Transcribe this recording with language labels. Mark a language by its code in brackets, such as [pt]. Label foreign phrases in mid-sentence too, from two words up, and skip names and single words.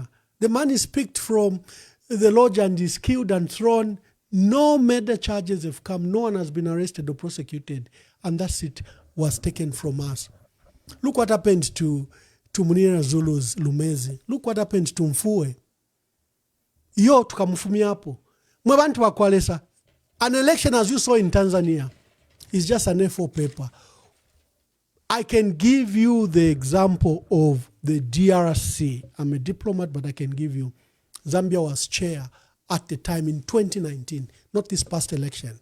[en] The man is picked from the lodge and is killed and thrown. No murder charges have come. No one has been arrested or prosecuted. And that seat was taken from us. Look what happened to Munira Zulu's Lumezi. Look what happened to Mfue. [bem] Yo tukamufumia hapo. Mwebantu wakwalesa. [en] An election, as you saw in Tanzania, is just an A4 paper. I can give you the example of the DRC. I'm a diplomat, but I can give you. Zambia was chair at the time in 2019, not this past election.